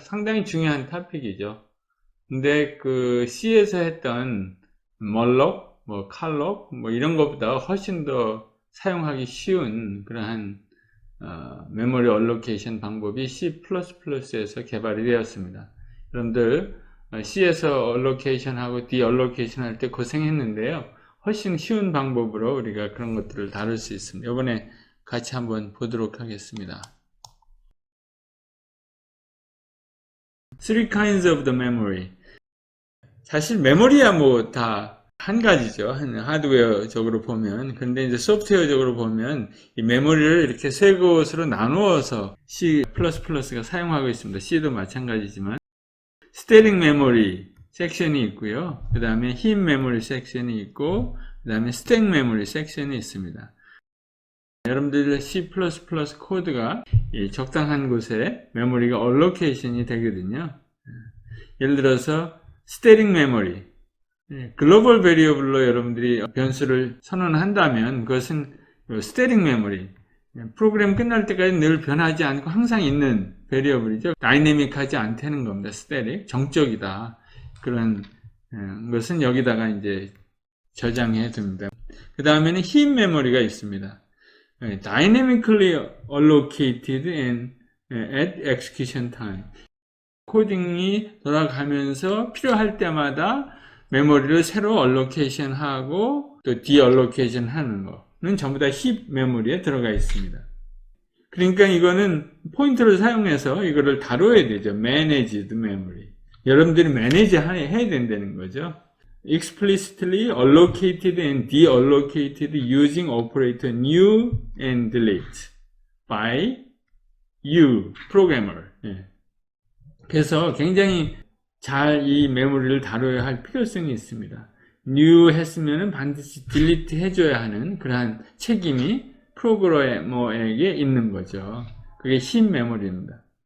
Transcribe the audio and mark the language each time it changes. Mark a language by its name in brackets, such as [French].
[Korean] 상당히 중요한 토픽이죠. 근데 그 C에서 했던 멀록, 칼록, 이런 것보다 훨씬 더 사용하기 쉬운 그러한 메모리 얼로케이션 방법이 C++에서 개발이 되었습니다. 여러분들 C에서 얼로케이션 하고 디얼로케이션 할 때 고생했는데요. 훨씬 쉬운 방법으로 우리가 그런 것들을 다룰 수 있습니다. 이번에 같이 한번 보도록 하겠습니다. [English] Three kinds of the memory. [Korean] 사실 메모리야 다 한 가지죠. 하드웨어적으로 보면. 근데 이제 소프트웨어적으로 보면 이 메모리를 이렇게 세 곳으로 나누어서 C++가 사용하고 있습니다. C도 마찬가지지만. 스테릭 메모리 섹션이 있고요. 그 다음에 힙 메모리 섹션이 있고, 그 다음에 스택 메모리 섹션이 있습니다. 여러분들 C++ 코드가 적당한 곳에 메모리가 얼로케이션이 되거든요. 예를 들어서 스테릭 메모리, 글로벌 베리어블로 여러분들이 변수를 선언한다면 그것은 스테릭 메모리, 프로그램 끝날 때까지 늘 변하지 않고 항상 있는 베리어블이죠. 다이내믹하지 않다는 겁니다. 스테릭, 정적이다. 그런 것은 여기다가 이제 저장해 둡니다. 그 다음에는 힙 메모리가 있습니다. [English] Dynamically allocated and at execution time. [Korean] 코딩이 돌아가면서 필요할 때마다 메모리를 새로 allocation 하고 또 deallocation 하는 거는 전부 다 힙 메모리에 들어가 있습니다. 그러니까 이거는 포인터를 사용해서 이거를 다뤄야 되죠. [English] managed memory. [Korean] 여러분들이 manage 해야 된다는 거죠. [English] explicitly allocated and deallocated using operator new and delete by you, programmer. [Korean] 그래서 굉장히 잘 이 메모리를 다뤄야 할 필요성이 있습니다. new 했으면 반드시 delete 해줘야 하는 그러한 책임이 프로그래머에게 있는 거죠. 그게 힙 메모리입니다.